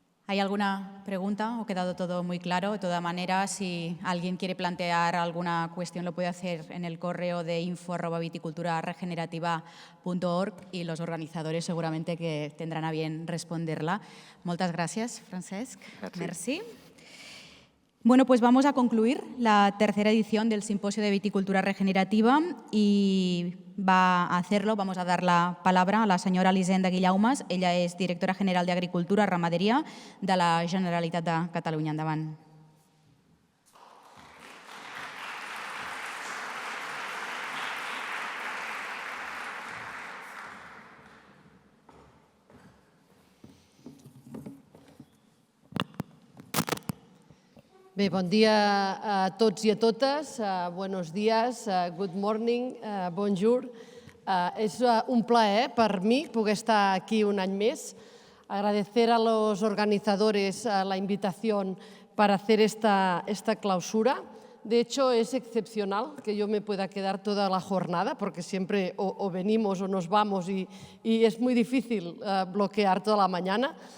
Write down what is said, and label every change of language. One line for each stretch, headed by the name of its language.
Spanish: ¿Hay alguna pregunta o ha quedado todo muy claro? De todas maneras, si alguien quiere plantear alguna cuestión, lo puede hacer en el correo de info@viticulturaregenerativa.org y los organizadores seguramente que tendrán a bien responderla. Muchas gracias, Francesc. Merci. Bueno, pues vamos a concluir la tercera edición del Simposio de Viticultura Regenerativa y vamos a dar la palabra a la senyora Elisenda Guillaumes.
Catalan: Ella és directora general d'Agricultura i Ramaderia de la Generalitat de Catalunya. Endavant. Bé, bon dia a tots i a totes,
Spanish: buenos días,
English: good morning,
French: bonjour.
Catalan: És un plaer per mi poder estar aquí un any més.
Spanish: Agradecer a los organizadores la invitación para hacer esta clausura. De hecho, es excepcional que yo me pueda quedar toda la jornada, porque siempre o venimos o nos vamos y es muy difícil bloquear toda la mañana.